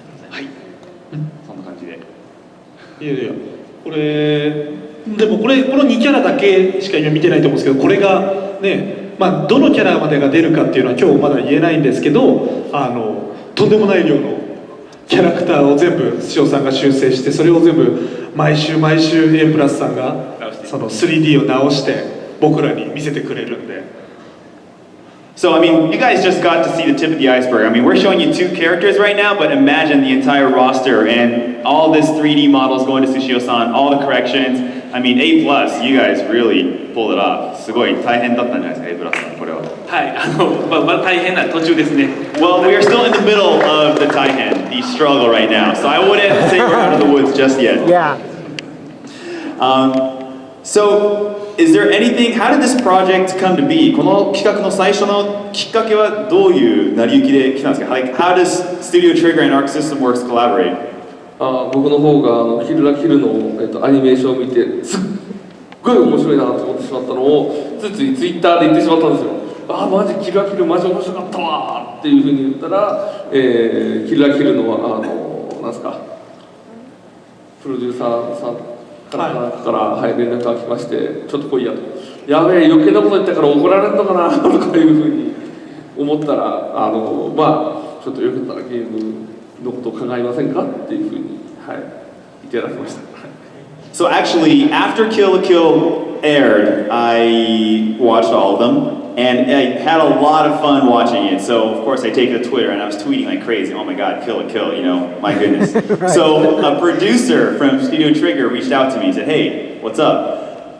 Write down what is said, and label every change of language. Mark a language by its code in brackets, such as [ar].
[ja] はい。そんな感じで。いやいやこれでもこの2キャラだけしか今見てないと思うんですけど、これがね、まあどのキャラまでが出るかっていうのは今日まだ言えないんですけど、とんでもない量のキャラクターを全部スシオさんが修正して、それを全部毎週 A プラスさんがその 3D を直して僕らに見せてくれるんで。 [en] So, I mean, you guys just got to see the tip of the iceberg. I mean, we're showing you 2 characters right now, but imagine the entire roster and all this 3D models going to Sushio-san, all the corrections. I mean, A+, you guys really pulled it off. [ja] すごい大変だったんじゃないですか、A+さん、これは。はい、まだ大変な途中ですね。 [en] Well, we are still in the middle of the Taihen, the struggle right now. So I wouldn't say we're out of the woods just yet. Yeah. So, is there anything, how did this project come to be? [ja] この企画の最初のきっかけはどういう成り行きで来たんですか? [en] Like, how does Studio Trigger and Arc System Works collaborate? [ja] 僕の方がキルラキルの、アニメーションを見てすっごい面白いなと思ってしまったのをついついツイッターで言ってしまったんですよ。マジキルラキルマジ面白かったわっていうふうに言ったら、キルラキルのなんすかプロデューサーさんから連絡が来まして、ちょっと来いやと、やべえ余計なこと言ったから怒られるのかなとかいうふうに思ったら、ちょっとよかったらゲームのことを考えませんかっていうふうに、いただきました。 [en] So actually, after Kill la Kill aired, I watched all of them, and I had a lot of fun watching it. So of course I take it to Twitter, and I was tweeting like crazy. Oh my God, Kill la Kill! You know, my goodness. Right. So a producer from Studio Trigger reached out to me and said, "Hey, what's up?"